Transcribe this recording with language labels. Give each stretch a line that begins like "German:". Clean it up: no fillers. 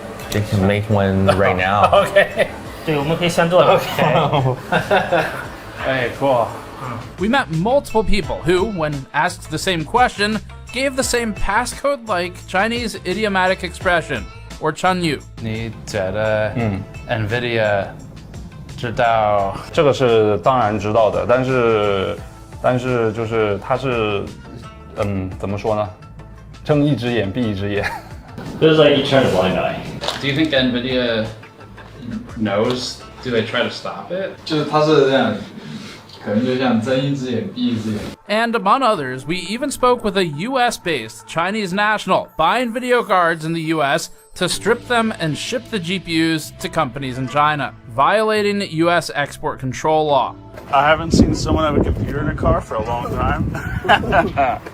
English: They can make one right now. Okay.
Chinese: 对，我们可以现做的。
English: Hey, cool. We met multiple people who, when asked the same question, gave the same passcode-like Chinese idiomatic expression, or Chunyu.
Chinese: 你觉得NVIDIA 知道？这个是当然知道的，但是就是它是怎么说呢？睁一只眼闭一只眼。
English: This is like you turn a blind eye. Do you think NVIDIA knows? Do they try to stop it?
Chinese: 就是他是这样，可能就像睁一只眼闭一只眼。
English: And among others, we even spoke with a US-based Chinese national buying video cards in the US to strip them and ship the GPUs to companies in China, violating US export control law. I haven't seen someone have a computer in a car for a long time.